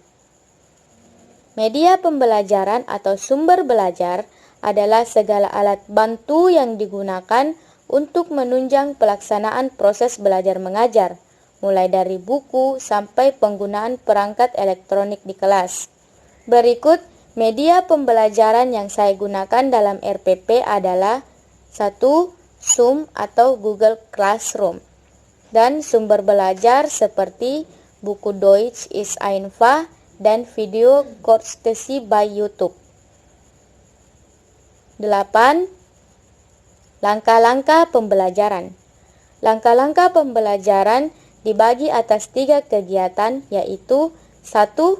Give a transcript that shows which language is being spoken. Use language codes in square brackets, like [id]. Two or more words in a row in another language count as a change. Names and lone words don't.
[id] Media pembelajaran atau sumber belajar adalah segala alat bantu yang digunakan untuk menunjang pelaksanaan proses belajar mengajar, mulai dari buku sampai penggunaan perangkat elektronik di kelas. Berikut media pembelajaran yang saya gunakan dalam RPP adalah 1. Zoom atau Google Classroom, dan sumber belajar seperti buku Deutsch ist einfach dan video Kurztesi by YouTube. 8. Langkah-langkah pembelajaran. Langkah-langkah pembelajaran dibagi atas 3 kegiatan, yaitu 1.